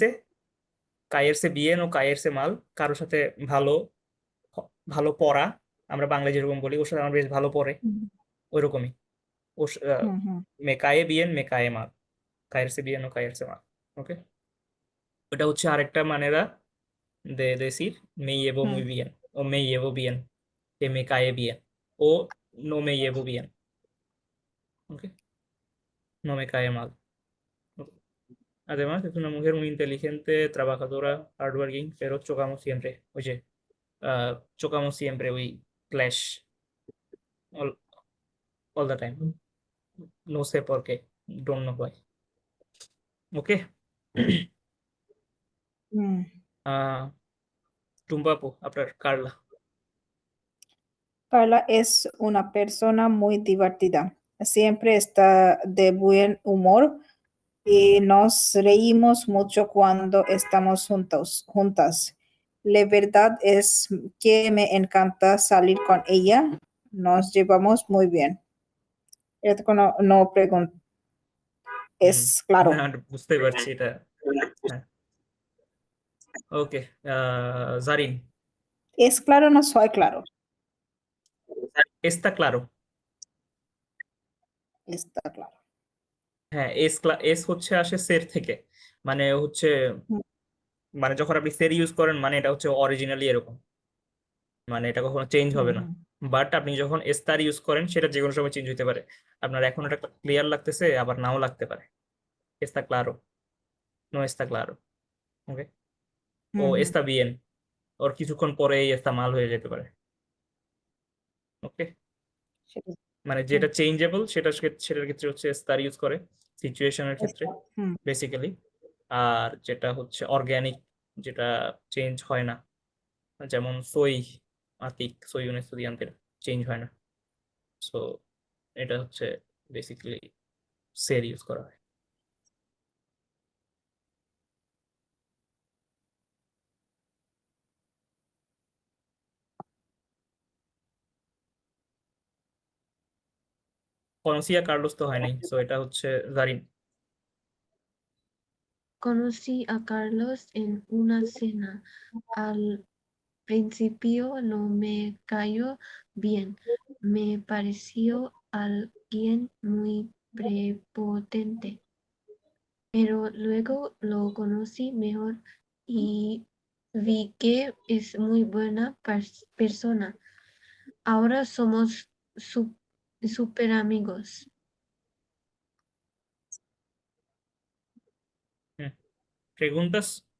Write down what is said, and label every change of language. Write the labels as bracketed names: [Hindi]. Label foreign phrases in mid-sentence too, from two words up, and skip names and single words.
[Bangla] সে, [Spanish] caer se bien o caer se mal, [Bangla] কারোর সাথে ভালো, ভালো পড়া, আমরা বাংলায় যেরকম বলি ওর সাথে আমার বেশ ভালো পড়ে, হুম ওইরকমই। ও হুম হুম [Spanish] me cae bien me cae mal, caer se bien o caer se mal. [Bangla] ওকে, ওটা হচ্ছে আরেকটা [Spanish] manera de decir me llevo হুম muy bien o me llevo bien, que me cae bien o no me llevo bien. Ok, no me cae mal. Ok. Además, es una mujer muy inteligente, trabajadora, hardworking, pero chocamos siempre. Oye, chocamos siempre, [English] we clash all, all the time. [Spanish] No sé por qué. [English] Don't know why. [Bangla] ওকে। হুম। টুম্পা আপু, আপনার কার্লা। [Spanish] Carla es una persona muy divertida. Siempre está de buen humor y nos reímos mucho cuando estamos juntas. La verdad es que me encanta salir con ella. Nos llevamos muy bien. Esto no pregunto, হুম es claro. [Bangla] না, বুঝতে পারছি এটা। হ্যাঁ, ওকে। জারিন, [Spanish] ¿Es claro o no soy claro? está claro. Está claro. [Bangla] হ্যাঁ, এস হচ্ছে আসে সের থেকে, মানে হচ্ছে, হুম মানে যখন আপনি সের ইউজ করেন মানে এটা হচ্ছে অরিজিনালি এরকম, মানে এটা কখনো চেঞ্জ হুম হবে না। হুম বাট আপনি যখন এস্তার ইউজ করেন সেটা যে কোনো সময় চেঞ্জ হতে পারে। আপনার এখন এটা ক্লিয়ার লাগতেছে, আবার নাও লাগতে পারে। [Spanish] está claro, no está claro. ওকে, ও হুম হুম, está bien, [Bangla] ওর কিছুক্ষণ পরেই [Spanish] está mal [Bangla] হয়ে যেতে পারে। ওকে, সেটাই। মানে হুম, যেটা চেঞ্জেবল সেটা, সেটার ক্ষেত্রে হচ্ছে এস্তার ইউজ করে সিচুয়েশনের ক্ষেত্রে está, হুম, বেসিক্যালি। আর যেটা হচ্ছে অর্গানিক, যেটা চেঞ্জ হয় না, যেমন সই, আতিক, সই [Spanish] un estudiante, [Bangla] চেঞ্জ হয় না। সো এটা হচ্ছে বেসিক্যালি সের ইউজ করা হয়। কনসিয়া কার্লোস তো হয় নাই, সো এটা হচ্ছে জারিন। [Spanish] Conocí a Carlos en una cena. Al principio no me cayó bien. Me pareció alguien muy prepotente, pero luego lo conocí mejor y vi que es muy buena persona. Ahora somos super amigos. [Bangla] হুম, প্রেগুন্টাস।